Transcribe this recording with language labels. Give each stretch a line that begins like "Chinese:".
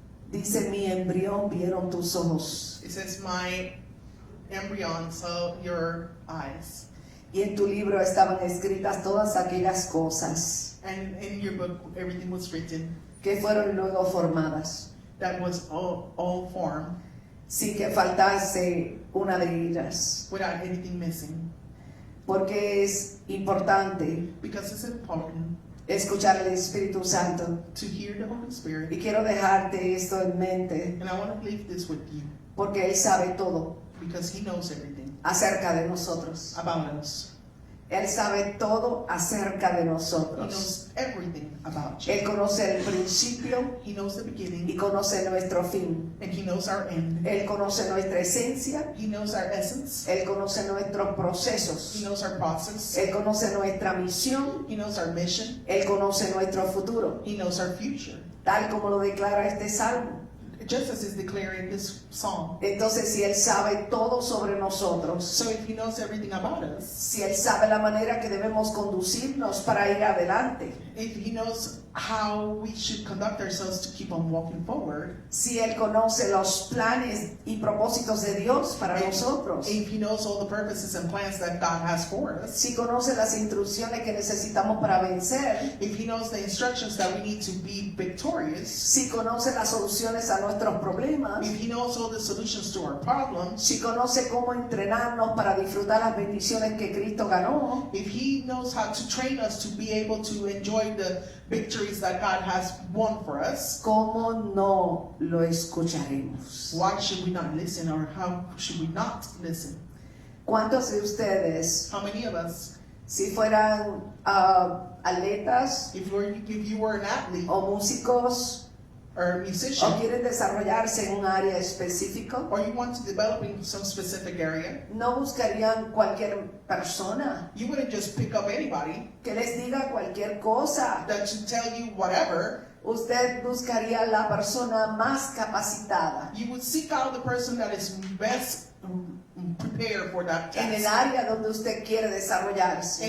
Spanish: Dice, mi embrión vieron tus ojos.
English: It says, my embryon saw your eyes.
Spanish: Y en tu libro estaban escritas todas aquellas cosas
English: And in your book, everything was written
Spanish: que fueron luego formadas,
English: that was all formed
Spanish: sin que faltase una de ellas.
English: without anything missing.
Spanish: Porque es importante
English: Because it's important
Spanish: escuchar al Espíritu Santo.
English: to hear the Holy Spirit.
Spanish: Y quiero dejarte esto en mente,
English: And I want to leave this with you
Spanish: porque Él sabe todo
English: because He knows everything
Spanish: acerca de nosotros.
English: about us.
Spanish: Él sabe todo acerca de
English: He
Spanish: nosotros.
English: knows everything about
Spanish: Él
English: you.
Spanish: conoce el principio
English: He knows the
Spanish: y
English: beginning
Spanish: conoce nuestro fin.
English: and he knows our end.
Spanish: Él conoce nuestra esencia,
English: He knows our essence.
Spanish: Él conoce nuestros
English: He
Spanish: procesos,
English: knows our process.
Spanish: Él conoce nuestra misión,
English: He knows our mission.
Spanish: Él conoce nuestro futuro,
English: He knows our future.
Spanish: tal como lo declara este salmo.
English: Just as is declaring this psalm.
Spanish: Entonces, si Él sabe todo sobre nosotros,
English: So if he knows everything about us,
Spanish: si Él sabe la manera que debemos conducirnos para ir adelante,
English: if he knows how we should conduct ourselves to keep on walking forward,
Spanish: si Él conoce los planes y propósitos de Dios para nosotros,
English: if he knows all the purposes and plans that God has for us,
Spanish: si conoce las instrucciones que necesitamos para vencer,
English: if he knows the instructions that we need to be victorious,
Spanish: si conoce las soluciones a nuestros problemas,
English: if he knows all the solutions to our problems,
Spanish: si conoce cómo entrenarnos para disfrutar las bendiciones que Cristo ganó,
English: if he knows how to train us to be able to enjoy the victories that God has won for us,
Spanish: ¿cómo no lo escucharemos?
English: why should we not listen, or how should we not listen?
Spanish: ¿Cuántos de ustedes,
English: How many of us,
Spanish: si fueran atletas
English: if you were an athlete
Spanish: o músicos,
English: or a
Spanish: o
English: musician,
Spanish: quieren desarrollarse en un área específica,
English: or you want to develop in some specific area,
Spanish: no buscarían cualquier persona
English: you wouldn't just pick up anybody
Spanish: que les diga cualquier cosa?
English: that should tell you whatever.
Spanish: Usted buscaría la persona más capacitada
English: You would seek out the person that is best prepared for that
Spanish: en el
English: task,
Spanish: área donde usted quiere desarrollarse,